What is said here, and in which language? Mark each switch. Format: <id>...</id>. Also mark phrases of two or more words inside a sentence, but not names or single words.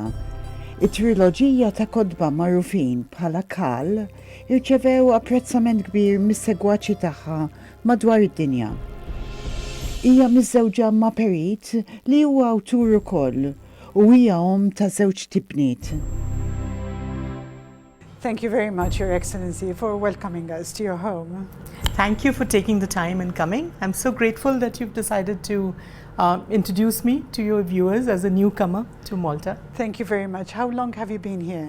<mt>It-triloġija ta' kodba magħrufin bħala Kal irċevew apprezzament kbir mis-segwaċi tagħha madwar id-dinja. Hija miżżewġa ma' Perit li huwa awtur ukoll u hija ta' żewġ tibniet.</mt> <en>Thank you very much, Your Excellency, for welcoming us to your home. Thank you for taking the time and coming. I'm so grateful that you've decided to introduce me to your viewers as a newcomer to Malta. Thank you very much. How long have you been here?</en>